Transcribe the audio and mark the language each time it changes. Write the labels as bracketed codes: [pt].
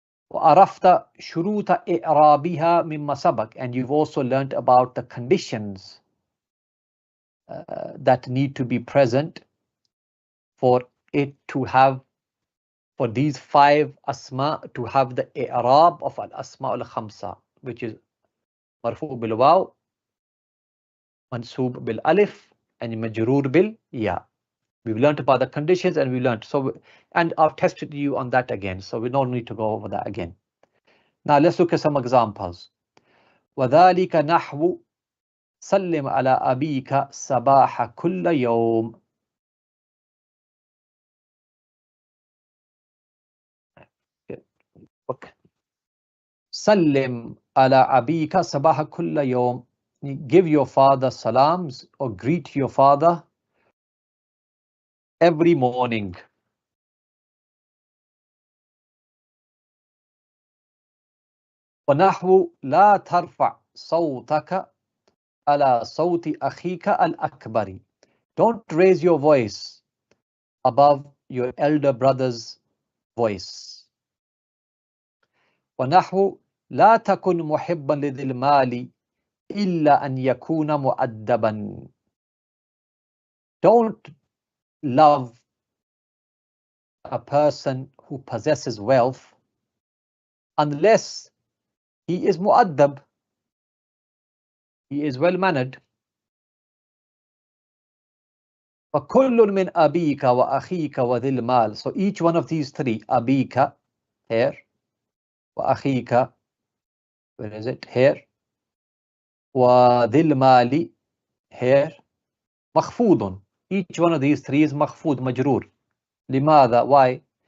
[ar] وعرفت شروط إعرابها مما سبق, [en] and you've also learnt about the conditions that need to be present for it to have, for these five asma to have the i'rab of al-asma al-khamsa, which is marfu' bil waw, mansub bil alif, and majroor bil ya. We've learnt about the conditions, and we learnt, so, and I've tested you on that again, so we don't need to go over that again. Now let's look at some examples. [ar] وذلك نحو سلم على أبيك صباح كل يوم. Okay. سلم على أبيك صباح كل يوم. [en] give your father salams or greet your father every morning. [ar] ونحو لا ترفع صوتك على صوت أخيك الأكبر. [en] Don't raise your voice above your elder brother's voice. [ar] ونحو لا تكن محبا لذي المال إلا أن يكون مؤدبا. [en] Don't love a person who possesses wealth unless he is mu'addab, he is well mannered. [ar] فكل من أبيك وأخيك وذي المال. [en] So each one of these three, أبيك here, وأخيك, where is it, here, [ar] وذي المال [en] here, مخفوض. Each one of these three is مخفوض, مجرور. [ar] لماذا? [en] Why?